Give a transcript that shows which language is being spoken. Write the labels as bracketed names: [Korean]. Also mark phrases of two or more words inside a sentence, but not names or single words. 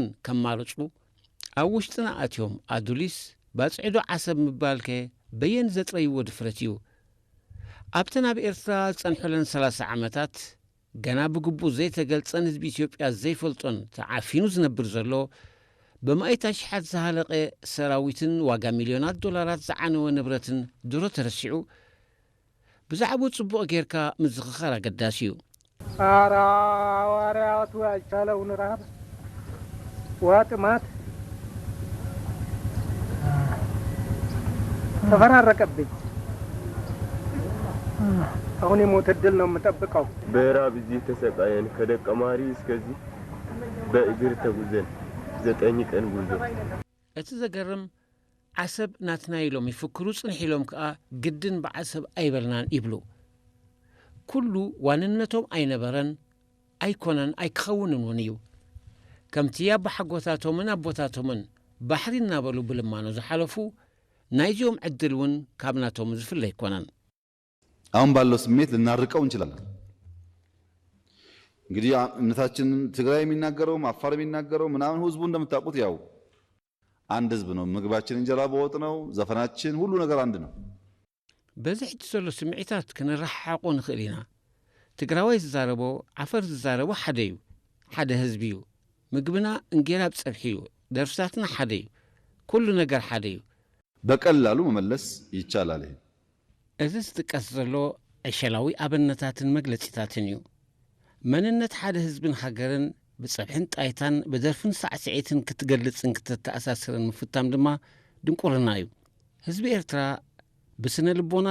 [Tigrinya] ከማለጹ ኣብ ውሽጥና ኣትዮም ኣዱሊስ ባጽዒዶ ዓሰብ ምባልከ በየን ዘጥረይዎ ድፍረት እዩ። ኣብተን ኣብ ኤርትራ ዝጸንሑለን 30 ዓመታት ገና ብግቡእ ዘይተገልጸን ህዝቢ ኢትዮጵያ ዘይፈልጦን ተዓፊኑ ዝነብር ዘሎ ብማእታ ሽሓት ዝሃለቐ ሰራዊትን ዋጋ ሚልዮናት ዶላራት ዝዓነወ ንብረትን ድሮ ተረሲዑ ብዛዕባ ጽቡቕ ጌርካ ምዝኽኻር ኣገዳሲ እዩ። [Amharic] ዋርያቱ ያልቻለውን ረሃብ ዋጥማት ተፈራረቀብኝ። አሁን የሞት ዕድል ነው የምጠብቀው። በራብ እዚህ ተሰቃየን። ከደቀማሪ እስከዚህ በእግር ተጉዘን 9 ቀን ጉዞ። [Tigrinya] እቲ ዘገርም ዓሰብ ናትና ኢሎም ይፍክሩ ጽንሕ ኢሎም ከዓ ግድን ብዓሰብ ኣይበልናን ይብሉ። ኩሉ ዋንነቶም ኣይነበረን ኣይኮነን ኣይክኸውንን እውን እዩ። ከምቲ ኣቦሓጎታቶምን ኣቦታቶምን ባሕሪ እናበሉ ብልማኖ ዝሓለፉ ናይዚኦም ዕድል እውን ካብ ናቶም ዝፍለ ኣይኮነን። [Amharic] አሁን ባለው ስሜት ልናርቀው እንችላለን። እንግዲህ እምነታችን ትግራይ የሚናገረው አፋር የሚናገረው ምናምን ህዝቡ እንደምታውቁት ያው አንድ ህዝብ ነው። ምግባችን እንጀራ በወጥ ነው። ዘፈናችን ሁሉ ነገር አንድ ነው። [Tigrinya] በዚህ ሕጂ ዘሎ ስምዒታት ክንረሓቆ ንኽእል ኢና። ትግራዋይ ዝዛረቦ ዓፈር ዝዛረቦ ሓደ እዩ፣ ሓደ ህዝቢ እዩ። ምግብና እንጌራ ብፀብሒ እዩ፣ ደርፍታትና ሓደ እዩ፣ ኩሉ ነገር ሓደ እዩ። [Amharic] በቀላሉ መመለስ ይቻላል። [Tigrinya] እዚ ዝጥቀስ ዘሎ ዕሸላዊ ኣብነታትን መግለጺታትን እዩ። መንነት ሓደ ህዝብን ሃገርን ብፀብሕን ጣይታን ብደርፍን ሳዕስዒትን ክትገልጽን ክትተኣሳስርን ምፍታም ድማ ድንቁርና እዩ። ህዝቢ ኤርትራ ብስነ ልቦና